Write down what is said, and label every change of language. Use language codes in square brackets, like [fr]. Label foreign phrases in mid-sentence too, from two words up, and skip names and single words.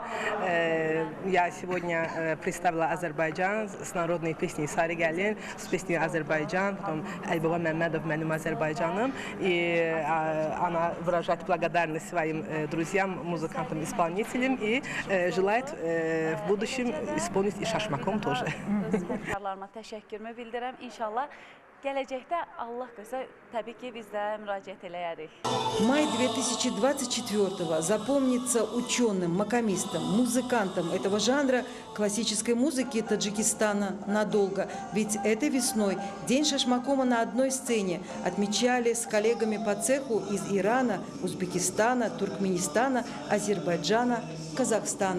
[ru] Я сегодня представила Азербайджан с народной песней Сари Галин, с песней Азербайджан, потом Айбова Мамедов моим Азербайджаном, и она выражает благодарность своим друзьям, музыкантам, исполнителям и желает в будущем исполнить и шашмаком тоже. [az] Təşəkkürümü bildirəm. İnşallah gələcəkdə Allah qoysa təbii ki biz də müraciət eləyərik. [ru] Май 2024-го запомнится ученым, макамистам, музыкантам этого жанра классической музыки Таджикистана надолго. Ведь этой весной День шашмакома на одной сцене отмечали с коллегами по цеху из Ирана, Узбекистана, Туркменистана, Азербайджана, Казахстана.